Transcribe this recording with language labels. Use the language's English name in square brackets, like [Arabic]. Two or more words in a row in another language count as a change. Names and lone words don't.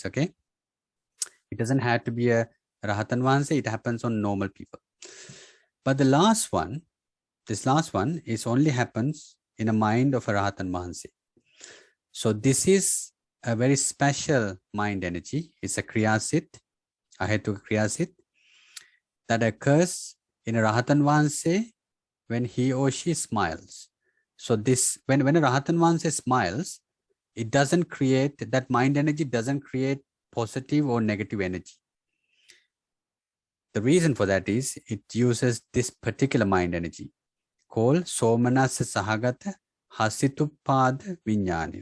[English] Okay, it doesn't have to be a [Sinhala] රහතන් වහන්සේ, [English] it happens on normal people. But the last one, this last one is only happens in a mind of a [Sinhala] රහතන් වහන්සේ. [English] So this is a very special mind energy. It's a [Sinhala] ක්‍රියාසිත්, අහේතුක ක්‍රියාසිත්, [English] that occurs in a [Sinhala] රහතන් වහන්සේ [English] when he or she smiles. So this, when a Rahatan one smiles, it doesn't create, that mind energy doesn't create positive or negative energy. The reason for that is it uses this particular mind energy called [Pali] Somanasa Sahagata Hasituppada Vinyani.